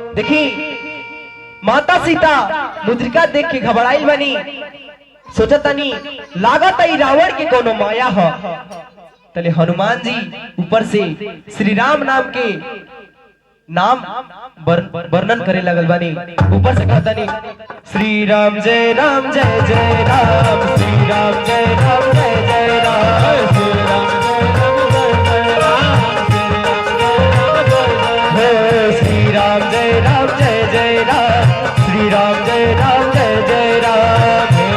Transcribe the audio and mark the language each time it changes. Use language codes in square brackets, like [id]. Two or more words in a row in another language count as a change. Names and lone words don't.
[bho] देखी माता सीता मुद्रिका देख के घबराइल बनी, सोचतनी लागत आई रावण के कोनो माया हो। तले हनुमान जी ऊपर से श्री राम नाम के नाम वर्णन करे लगल बानी। ऊपर से कहतनी श्री राम जय राम जय जय राम, श्री राम जय राम जय जय राम, श्री राम श्री राम जय राम जय जय राम, श्री राम जय राम जय जय राम,